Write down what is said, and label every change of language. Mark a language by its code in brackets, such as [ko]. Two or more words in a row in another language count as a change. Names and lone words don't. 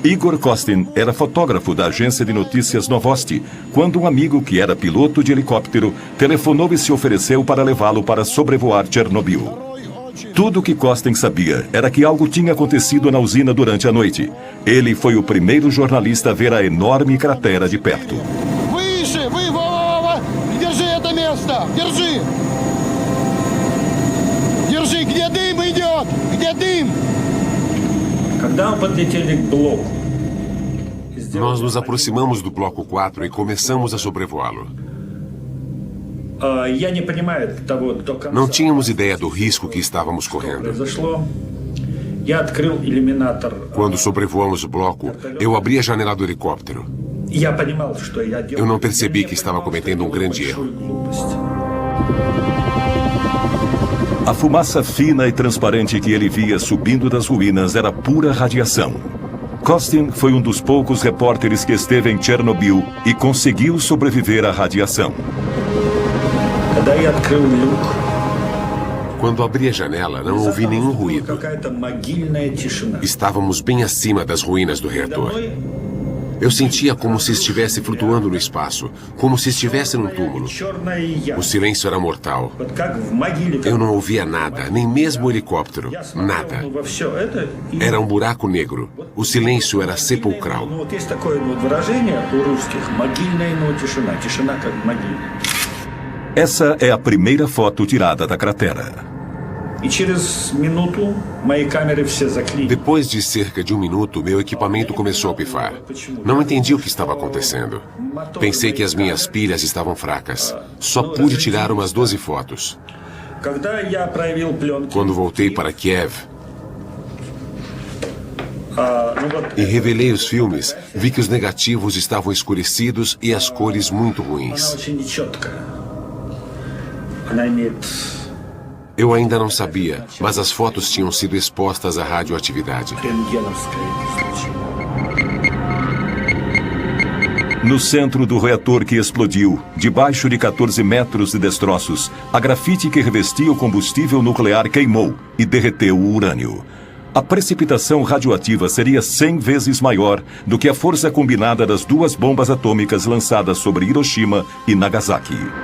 [pt] Igor Kostin era fotógrafo da agência de notícias Novosti, quando um amigo que era piloto de helicóptero telefonou e se ofereceu para levá-lo para sobrevoar Chernobyl. Tudo o que Kostin sabia era que algo tinha acontecido na usina durante a noite. Ele foi o primeiro jornalista a ver a enorme cratera de perto. [ru] Выше! Держи это место! Держи! Держи! Где дым идет? Где дым? Когда мы подлетели к блоку, [pt] Nós nos aproximamos do bloco 4 e começamos a sobrevoá-lo. [ru] я не понимаю того до конца. [pt] Não tínhamos ideia do risco que estávamos correndo. [ru] Произошло. Я открыл иллюминатор. [pt] Quando sobrevoamos o bloco, eu abri a janela do helicóptero. [ru] Я понимал, что я делаю. [pt] Eu não percebi que estava cometendo um grande erro. A fumaça fina e transparente que ele via subindo das ruínas era pura radiação. Kostin foi um dos poucos repórteres que esteve em Chernobyl e conseguiu sobreviver à radiação. [ru] Когда я открыл люк, [pt] Quando abri a janela, não ouvi nenhum ruído. [ru] какая-то могильная тишина. [pt] Estávamos bem acima das ruínas do reator. Eu sentia como se estivesse flutuando no espaço, como se estivesse num túmulo. [ru] Черная яма. [pt] O silêncio era mortal. [ru] Вот как в могиле. [pt] Eu não ouvia nada, nem mesmo o helicóptero. [ru] Я смотрел, [pt] Nada. [ru] во все это. И [pt] Era um buraco negro. O silêncio era [ru] ну, [pt] sepulcral. [ru] вот есть такое вот выражение у русских: могильная, но тишина. Тишина как в могиле. [pt] Essa é a primeira foto tirada da cratera. [ru] И через минуту мои камеры все заклинили. [pt] Depois de cerca de um minuto, meu equipamento começou a pifar. Não entendi o que estava acontecendo. Pensei que as minhas pilhas estavam fracas. Só pude tirar umas 12 fotos. [ru] Когда я проявил пленки, [pt] Quando voltei para Kiev [ru] ну вот [pt] e revelei os filmes, vi que os negativos estavam escurecidos e as cores muito [ru] она [pt] ruins. [ru] очень нечеткая. Она имеет... [pt] Eu ainda não sabia, mas as fotos tinham sido expostas à radioatividade. [ru] рентгеновское излучение. [pt] No centro do reator que explodiu, debaixo de 14 metros de destroços, a grafite que revestia o combustível nuclear queimou e derreteu o urânio. A precipitação radioativa seria 100 vezes maior do que a força combinada das duas bombas atômicas lançadas sobre Hiroshima e Nagasaki.